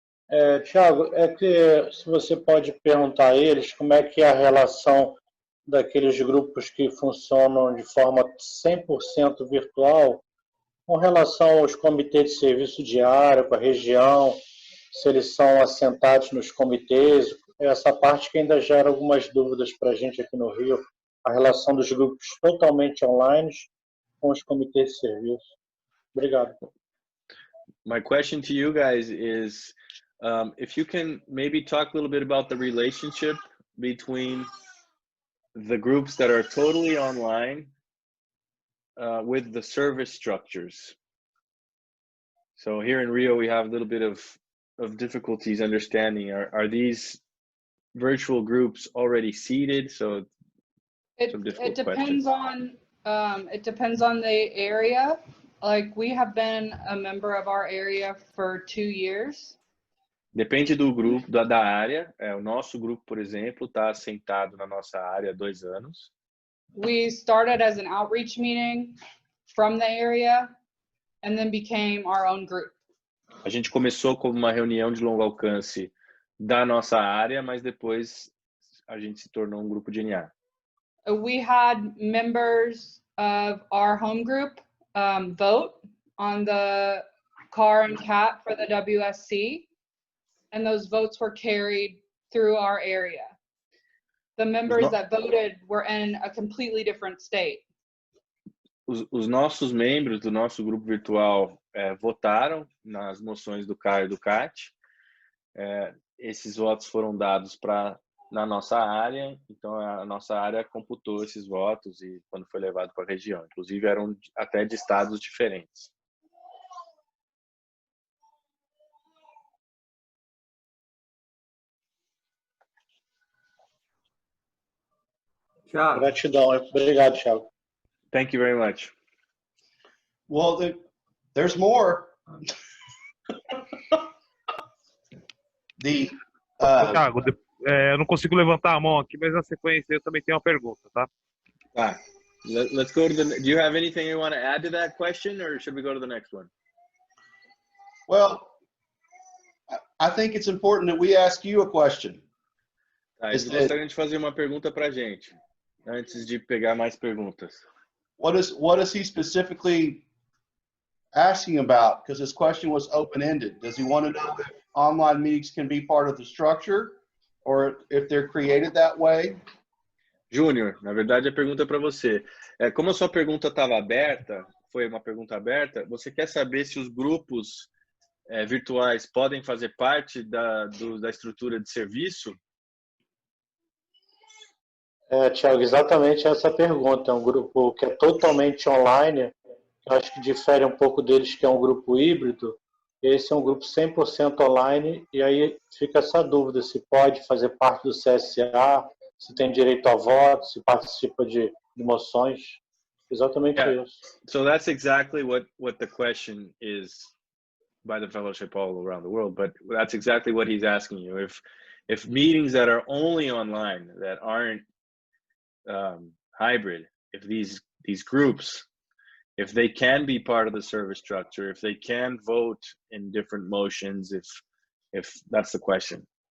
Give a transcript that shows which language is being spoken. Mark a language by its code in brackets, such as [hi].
[pt] Thiago, que se você pode perguntar a eles como é que é a relação daqueles grupos que funcionam de forma 100% virtual com relação aos comitês de serviço diário, com a região, se eles são assentados nos comitês, essa parte que ainda gera algumas dúvidas para a gente aqui no Rio, a relação dos grupos totalmente online com os comitês de serviço. Obrigado. [en] My question to you guys is, if you can maybe talk a little bit about the relationship between the groups that are totally online with the service structures. So here in Rio, we have a little bit of difficulties understanding. Are these virtual groups already seated? So It depends on the area. Like we have been a member of our area for 2 years. [pt] Depende do grupo, da área. O nosso grupo, por exemplo, está assentado na nossa área há 2 anos. [en] We started as an outreach meeting from the area and then became our own group. [pt] A gente começou como uma reunião de longo alcance da nossa área, mas depois a gente se tornou um grupo de NA. [en] We had members of our home group vote on the car and cat for the WSC, and those votes were carried through our area. The members that voted were in a completely different state. [pt] Os nossos membros do nosso grupo virtual votaram nas moções do CAR e do CAT. Esses votos foram dados na nossa área, então a nossa área computou esses votos e quando foi levado para a região. Inclusive eram até de estados diferentes. Thiago. Gratidão. Obrigado, Thiago. [en] Thank you very much. Well, there's more. [pt] Thiago, eu não consigo levantar a mão aqui, mas na sequência eu também tenho uma pergunta, tá? [en] Let's go to do you have anything you want to add to that question, or should we go to the next one? Well, I think it's important that we ask you a question. [pt] Tá, eles gostariam de fazer uma pergunta para a gente, antes de pegar mais perguntas. [en] What is he specifically asking about? Because his question was open-ended. Does he want to know if online meetings can be part of the structure or if they're created that way? [pt] Júnior, na verdade a pergunta é para você. Como a sua pergunta estava aberta, foi uma pergunta aberta, você quer saber se os grupos virtuais podem fazer parte da estrutura de serviço? Thiago, exatamente essa pergunta. É um grupo que é totalmente online, eu acho que difere um pouco deles, que é um grupo híbrido. Esse é um grupo 100% online, e aí fica essa dúvida se pode fazer parte do CSA, se tem direito a voto, se participa de moções. Exatamente isso. [en] So that's exactly what the question is by the fellowship all around the world, but that's exactly what he's asking you. If meetings that are only online, that aren't hybrid, if these groups, if they can be part of the service structure, if they can vote in different motions, if that's the question.